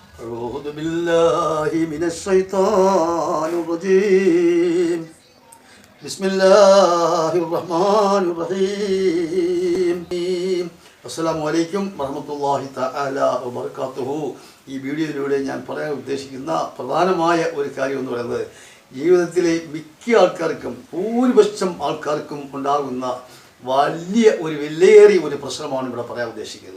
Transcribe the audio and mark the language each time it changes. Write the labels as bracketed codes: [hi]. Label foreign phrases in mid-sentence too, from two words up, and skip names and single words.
[ar] أعوذ بالله من الشيطان الرجيم بسم الله الرحمن الرحيم السلام عليكم ورحمة الله تعالى وبركاته. [ml] ഈ വീഡിയോയിലൂടെ ഞാൻ പറയാൻ ഉദ്ദേശിക്കുന്ന പ്രധാനമായ ഒരു കാര്യം എന്ന് പറയുന്നത് ജീവിതത്തിലെ മിക്ക ആൾക്കാർക്കും ഭൂരിപക്ഷം ആൾക്കാർക്കും ഉണ്ടാകുന്ന വലിയ ഒരു വിലയേറിയ ഒരു പ്രശ്നമാണ് ഇവിടെ പറയാൻ ഉദ്ദേശിക്കുന്നത്.